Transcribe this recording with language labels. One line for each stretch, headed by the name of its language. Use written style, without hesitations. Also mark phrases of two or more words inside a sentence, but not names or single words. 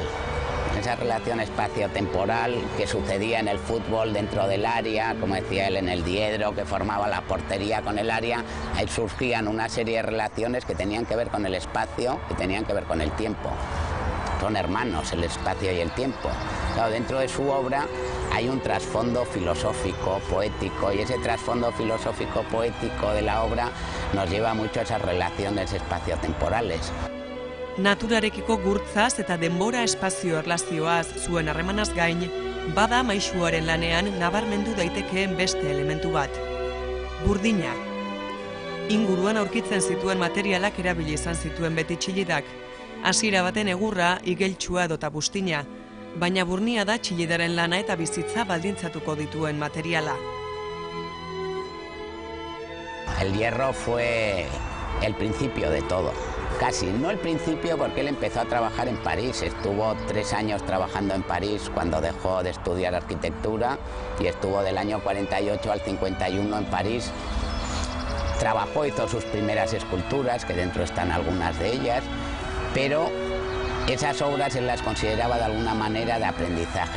Spanish: Esa relación espacio-temporal que sucedía en el fútbol dentro del área, como decía él, en el diedro que formaba la portería con el área, ahí surgían una serie de relaciones que tenían que ver con el espacio y tenían que ver con el tiempo. Son hermanos el espacio y el tiempo. Claro, dentro de su obra hay un trasfondo filosófico, poético, y ese trasfondo filosófico, poético de la obra nos lleva mucho a esas relaciones espaciotemporales.
Basque: Naturarekiko gurtzaz eta denbora espazio erlazioaz zuen harremanaz gain, bada maisuaren lanean nabarmendu daitekeen beste elementu bat. Burdina. Inguruan aurkitzen zituen materialak erabili izan zituen beti Txillidak. Hasiera baten egurra, igeltsua edota bustina, baina burnia da Txillidaren lana eta bizitza baldintzatuko dituen materiala.
Spanish: El hierro fue el principio de todo. Casi, no el principio porque él empezó a trabajar en París, estuvo 3 años trabajando en París cuando dejó de estudiar arquitectura y estuvo del año 48 al 51 en París Trabajó, hizo sus primeras esculturas, que dentro están algunas de ellas, pero esas obras él las consideraba de alguna manera de aprendizaje.